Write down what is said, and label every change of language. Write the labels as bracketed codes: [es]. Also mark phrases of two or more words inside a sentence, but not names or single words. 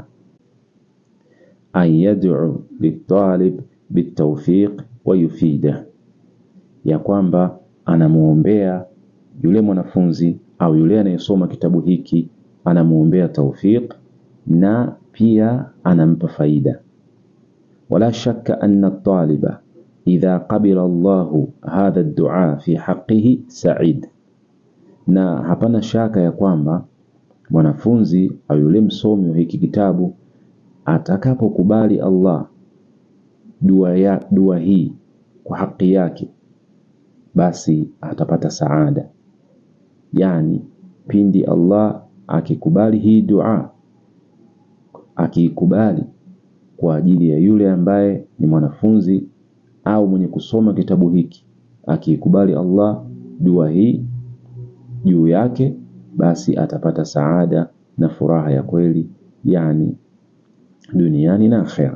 [ar] أن يدعو للطالب بالتوفيق ويفيد, [sw] ya kwamba anamuombea yule mwanafunzi au yule anayesoma kitabu hiki, anamuombea tawfiq na pia anampa faida. [ar] ولا شك أن الطالب إذا قبل الله هذا الدعاء في حقه سعيد, [sw] na hapana shaka ya kwamba mwanafunzi au yule msomi wa hiki kitabu atakapokubali Allah dua hii kwa haki yake, basi atapata saada. Yani pindi Allah akikubali hii dua, akikubali kwa ajili ya yule ambaye ni mwanafunzi au mwenye kusoma kitabu hiki, akikubali Allah dua hii juu yake, basi atapata saada na furaha ya kweli, yani duniani na akhera.